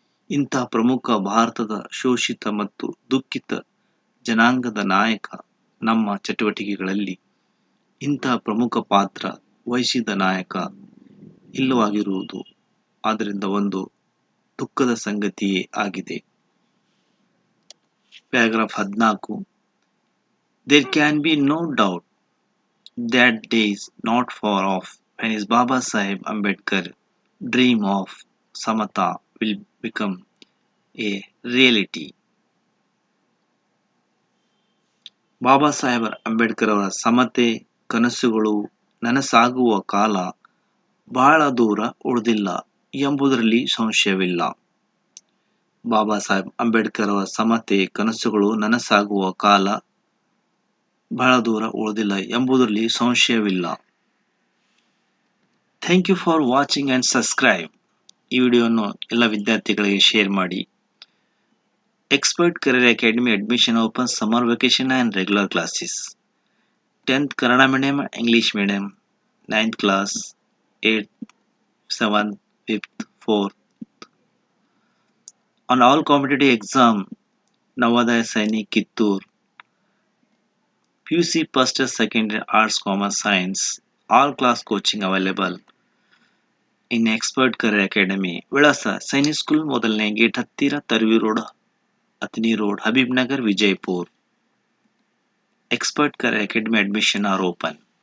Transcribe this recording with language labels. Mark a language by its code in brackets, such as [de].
[kn] ಇಂಥ ಪ್ರಮುಖ ಭಾರತದ ಶೋಷಿತ ಮತ್ತು ದುಃಖಿತ ಜನಾಂಗದ ನಾಯಕ ನಮ್ಮ ಚಟುವಟಿಕೆಗಳಲ್ಲಿ ಇಂಥ ಪ್ರಮುಖ ಪಾತ್ರ ವಹಿಸಿದ ನಾಯಕ ಇಲ್ಲವಾಗಿರುವುದು ಆದ್ದರಿಂದ ಒಂದು ದುಃಖದ ಸಂಗತಿಯೇ ಆಗಿದೆ. Paragraph 14. [en] There can be no doubt that day is not far off when his Baba Saheb Ambedkar dream of Samata will become a reality. [kn] Baba Saheb Ambedkar ಅವರ ಸಮತೆ ಕನಸುಗಳು ನನಸಾಗುವ ಕಾಲ ಬಹಳ ದೂರ ಉಳಿದಿಲ್ಲ ಎಂಬುದರಲ್ಲಿ ಸಂಶಯವಿಲ್ಲ. ಬಾಬಾ ಸಾಹೇಬ್ ಅಂಬೇಡ್ಕರ್ ಅವರ ಸಮತೆ ಕನಸುಗಳು ನನಸಾಗುವ ಕಾಲ ಬಹಳ ದೂರ ಉಳಿದಿಲ್ಲ ಎಂಬುದರಲ್ಲಿ ಸಂಶಯವಿಲ್ಲ. [en] Thank you for watching and subscribe. [kn] ಈ ವಿಡಿಯೋವನ್ನು ಎಲ್ಲ ವಿದ್ಯಾರ್ಥಿಗಳಿಗೆ ಶೇರ್ ಮಾಡಿ. [en] Expert Career Academy admission open summer vacation and regular classes. 10th Kannada medium, English medium, 9th class, 8th, 7th, 5th, 4th. On all competitive exam, Navodaya Sainik Kittur, PUC first and second arts, commerce, science, all class coaching available in Expert Career Academy. [kn] ವಿಳಾಸ Sainik school ಮೊದಲನೇ gate ಹತ್ತಿರ Tarvi road ಅತ್ನಿ road Habib Nagar Vijayapura. [en] Expert Career Academy admission are open.